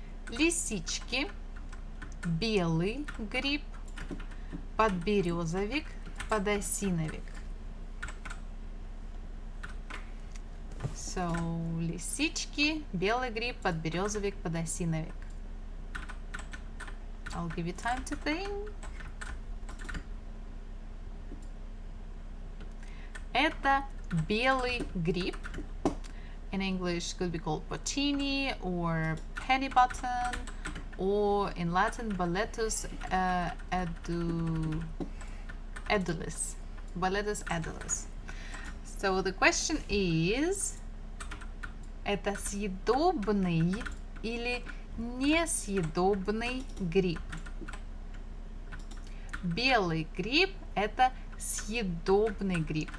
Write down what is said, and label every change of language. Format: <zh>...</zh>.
<ru>Лисички, белый гриб, подберезовик, подосиновик. So, лисички, белый гриб, подберезовик, подосиновик.</ru> <en>I'll give you time to think.</en> <ru>Это белый гриб.</ru> <en>In English could be called porcini or penny button, or in Latin Boletus edulis. Boletus edulis. So the question is,</en> <ru>это съедобный или несъедобный гриб? Белый гриб – это съедобный гриб.</ru>